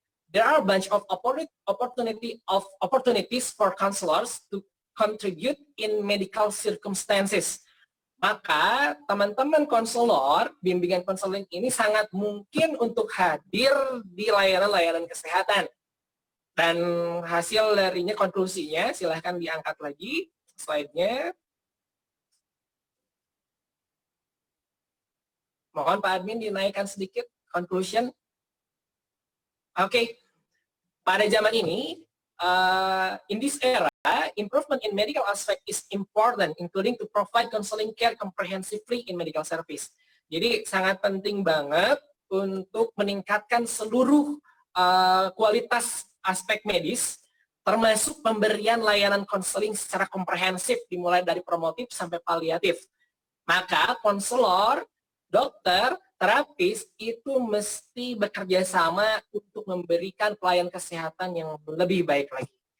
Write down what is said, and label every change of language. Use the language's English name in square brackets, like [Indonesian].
[English] There are a bunch of opportunities for counselors to contribute in medical circumstances. [Indonesian] Maka teman-teman konselor, bimbingan konseling ini sangat mungkin untuk hadir di layanan-layanan kesehatan. Dan hasil darinya, konklusinya, silahkan diangkat lagi slide-nya. Mohon Pak Admin dinaikkan sedikit, conclusion. Oke, pada zaman ini, [English] in this era, improvement in medical aspect is important, including to provide counseling care comprehensively in medical service. [Indonesian] Jadi sangat penting banget untuk meningkatkan seluruh kualitas aspek medis, termasuk pemberian layanan konseling secara komprehensif, dimulai dari promotif sampai paliatif. Maka konselor, dokter, terapis itu mesti bekerja sama untuk memberikan pelayanan kesehatan yang lebih baik lagi.